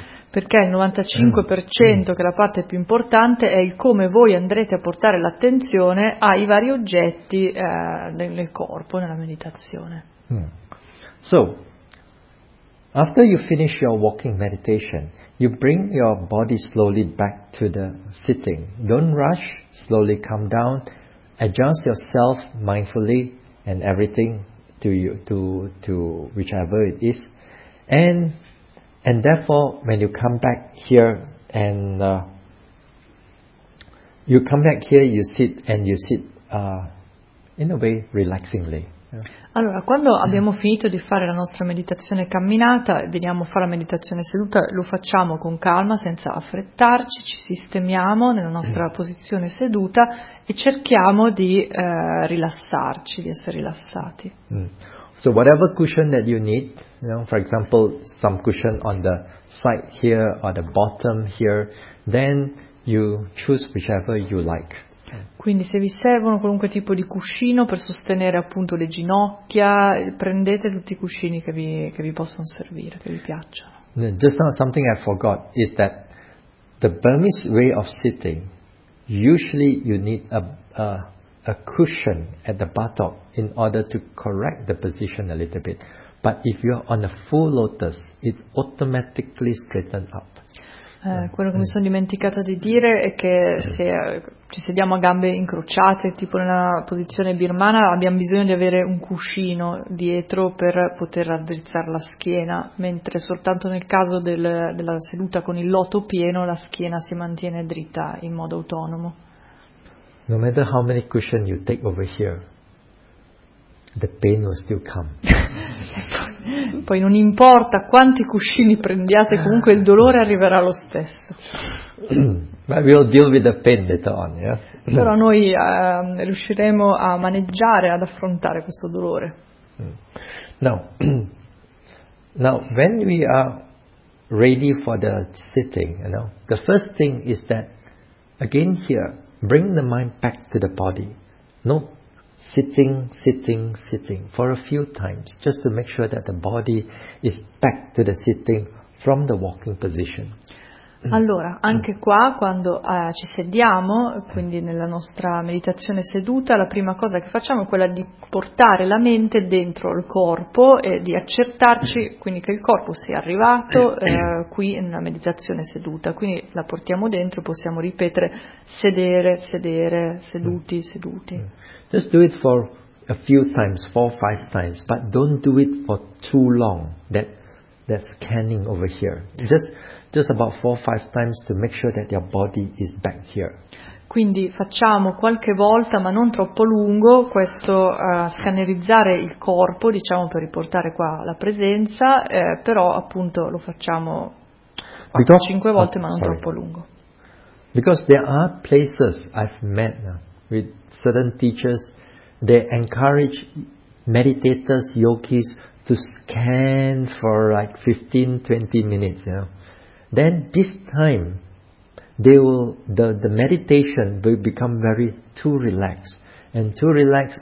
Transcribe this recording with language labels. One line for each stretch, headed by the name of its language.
Italian: Perché il 95%, che è la parte più importante, è il come voi andrete a portare l'attenzione ai vari oggetti nel corpo, nella meditazione.
English: So, after you finish your walking meditation, you bring your body slowly back to the sitting. Don't rush, slowly come down. Adjust yourself mindfully and everything to whichever it is, and therefore when you come back here and you sit in a way relaxingly.
Italian: Allora, quando abbiamo finito di fare la nostra meditazione camminata, veniamo a fare la meditazione seduta, lo facciamo con calma, senza affrettarci, ci sistemiamo nella nostra posizione seduta e cerchiamo di rilassarci, di essere rilassati.
English: So whatever cushion that you need, for example, some cushion on the side here or the bottom here, then you choose whichever you like.
Italian: Quindi se vi servono qualunque tipo di cuscino per sostenere appunto le ginocchia, prendete tutti i cuscini che vi possono servire, che vi piacciono.
English: Just now something I forgot is that the Burmese way of sitting, usually you need a cushion at the buttock in order to correct the position a little bit. But if you're on a full lotus, it automatically straightens up.
Italian: Quello che mi sono dimenticato di dire è che se ci sediamo a gambe incrociate, tipo nella posizione birmana, abbiamo bisogno di avere un cuscino dietro per poter raddrizzare la schiena, mentre soltanto nel caso della seduta con il loto pieno la schiena si mantiene dritta in modo autonomo.
English: No matter how many cushion you take over here, the pain will still come.
Italian: Poi non importa quanti cuscini prendiate, comunque il dolore arriverà lo stesso.
English: But we'll deal with the pain later on, yeah?
Italian: Però noi riusciremo a maneggiare, ad affrontare questo dolore.
English: Now, when we are ready for the sitting, the first thing is that, again here, bring the mind back to the body. No. Sitting for a few times, just to make sure that the body is back to the sitting from the walking position.
Italian: Allora, anche qua quando ci sediamo, quindi nella nostra meditazione seduta, la prima cosa che facciamo è quella di portare la mente dentro il corpo e di accertarci quindi che il corpo sia arrivato qui nella meditazione seduta. Quindi la portiamo dentro, possiamo ripetere sedere, sedere, seduti, seduti.
English: Just do it for a few times, 4-5 times, but don't do it for too long. That scanning over here. Just about 4-5 times to make sure that your body is back here.
Italian: Quindi facciamo qualche volta, ma non troppo lungo, questo scannerizzare il corpo, diciamo, per riportare qua la presenza, però appunto lo facciamo 5 volte, ma non troppo lungo.
English: Because there are places I've met with certain teachers, they encourage meditators, yogis to scan for like 15-20 minutes, you know. Then this time, the meditation will become very too relaxed, and too relaxed.